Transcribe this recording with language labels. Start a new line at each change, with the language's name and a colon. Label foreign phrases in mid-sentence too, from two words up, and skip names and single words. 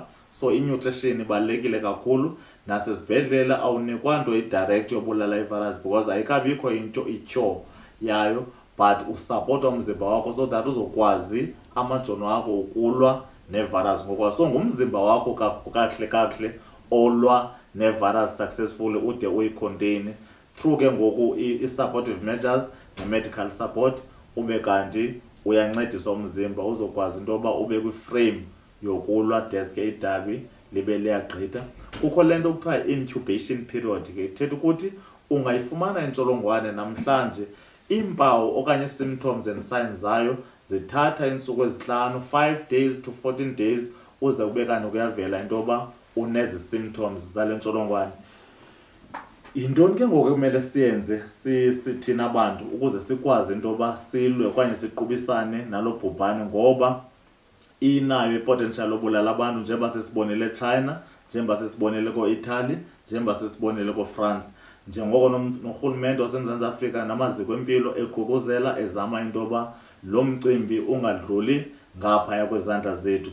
Xhosa: So i-nutrition ibalulekile kakhulu. Nasezibhedlele awunikwa nto i-direct yobulala i-virus because ayikabikho into i-cure yayo, but usupporta umzimba wakho
English: so that
Xhosa: uzokwazi amajoni wakho ukulwa ne-virus ngokwa. So ngumzimba wakho kakuhle olwa ne-virus successfully ude uyicontain through ke ngoku i-
English: supportive measures
Xhosa: ne-
English: medical support,
Xhosa: ube kanti uyancedisa umzimba uzokwazi into yoba ube kwi-frame yokulwa deske idabi libe liyagqitha. Kukho lento kuthiwa
English: incubation period
Xhosa: ke, ithetha ukuthi ungayifumana intsholongwane namhlanje, iimpawu okanye
English: symptoms and signs
Xhosa: zayo zithatha iintsuku ezihlanu,
English: 5 days to 14 days,
Xhosa: uze kube kanti kuyavela into yoba unezi symptoms zale ntsholongwane. Yintoni ke ngoku kumele siyenze sithina abantu ukuze sikwazi into yoba silwe okanye siqubisane nalo bhubhane, ngoba inayo i-potential obulala abantu njengoba sesibonele eChina, njengoba sesibonele ko-Italy, njengoba sesibonele ko-France, njengoko norhulumente waseMzantsi Afrika namaziko empilo eququzela ezama into yoba lo mcimbi ungadluli ngaphaya kwezandla zethu.